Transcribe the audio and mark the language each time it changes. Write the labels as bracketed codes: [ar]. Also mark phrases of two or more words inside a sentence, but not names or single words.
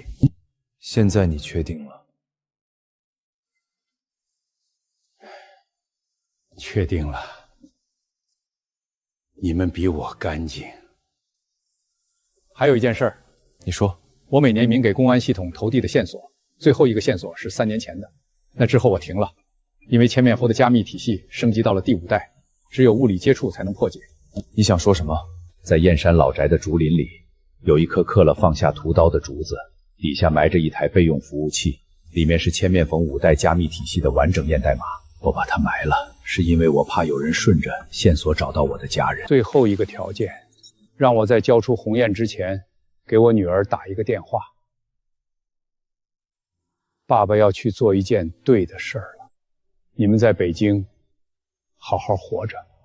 [zh] 現在你確定了？確定了。你們比我乾淨。還有一件事兒，你說。我每年給公安系統投遞的線索，最後一個線索是3年前的，那之後我停了，因為千面佛的加密體系升級到了第5代，只有物理接觸才能破解。你想說什麼？在燕山老宅的竹林裡，有一棵刻了放下屠刀的竹子，底下埋着一台備用服務器，裡面是千面缝5代加密體系的完整驗代碼。我把它埋了，是因為我怕有人順着線索找到我的家人。最後一個條件，讓我在交出鴻雁之前，給我女兒打一個電話。爸爸要去做一件對的事兒了，你們在北京好好活着。